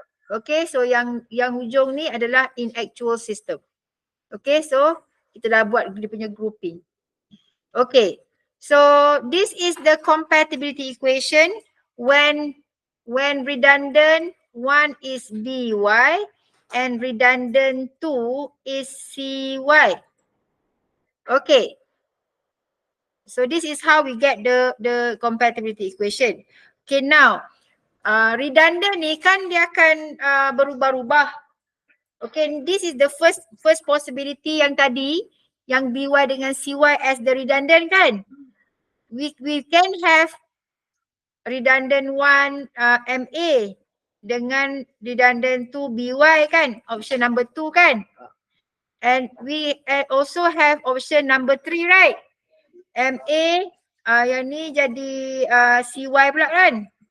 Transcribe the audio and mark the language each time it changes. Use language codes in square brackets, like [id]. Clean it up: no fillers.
[en] Okay, so [ms] yang hujung ni adalah [en] in actual system. [ms] Okay, so kita dah buat dia punya grouping. [en] Okay, so this is the compatibility equation when redundant 1 is BY and redundant 2 is CY. Okay, so this is how we get the compatibility equation. [ms] Okay, now redundant ni kan dia akan berubah-ubah. [en] Okay, this is the first possibility [ms] yang tadi, yang BY dengan CY [en] as the redundant kan. We can have redundant 1 MA dengan redundant 2 BY kan, option number 2 kan. And we also have option number 3 right. [ms] MA yang ni jadi CY pula kan.